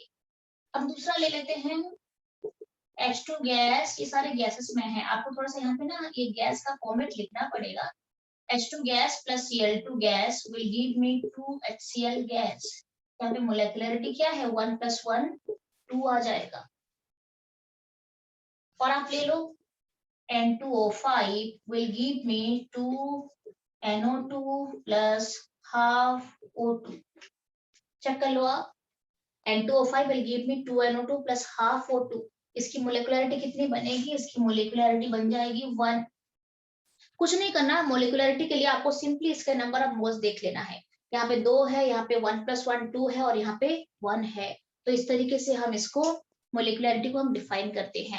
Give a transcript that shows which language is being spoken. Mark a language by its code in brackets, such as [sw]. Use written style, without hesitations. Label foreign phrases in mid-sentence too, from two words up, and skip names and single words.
[hi] अब दूसरा ले लेते हैं H2 गैस, ये सारे गैसेस में है, आपको थोड़ा सा यहाँ पे ना ये गैस का फॉर्मेट लिखना पड़ेगा। [en] H2 gas plus Cl2 gas will give me 2HCl gas. [hi] यहाँ पे मोलिकुलरिटी क्या है, 1 + 1 2 आ जाएगा। और आप ले लो [en] N2O5 will give me 2NO2 plus half O2। [hi] चेक कर लो आप, [en] N2O5 will give me 2NO2 plus half O2। [hi] इसकी मोलिकुलरिटी कितनी बनेगी, इसकी मोलिकुलरिटी बन जाएगी 1। कुछ नहीं करना, मोलिकुलरिटी के लिए आपको सिंपली इसके [en] number of moles [hi] देख लेना है। यहाँ पे 2 है, यहाँ पे 1 + 1 2 है और यहाँ पे 1 है। तो इस तरीके से हम इसको मोलिकुलरिटी को हम डिफाइन करते हैं।